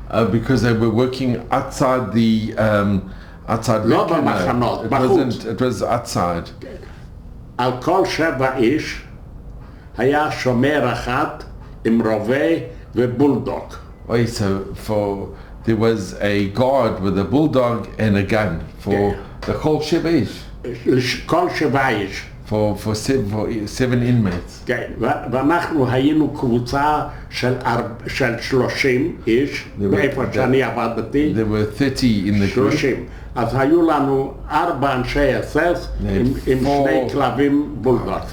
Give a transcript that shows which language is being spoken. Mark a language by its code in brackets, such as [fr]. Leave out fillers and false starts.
[en] Because they were working outside the outside. [he] לא במחנות, בחוץ. [en] It was outside. [he] על כל 7 איש היה שומר אחד עם רובה ובולדוג. [en] Wait, so there was a guard with a bulldog and a gun for the whole 7 [he] איש. כל 7 איש. [en] For 7 inmates. [he] כן, ואנחנו היינו קבוצה של 30 איש, באיפה שאני עבדתי. [en] There were 30 in the group. [he] 30. אז היו לנו 4 אנשי SS עם 2 כלבים בולדוג.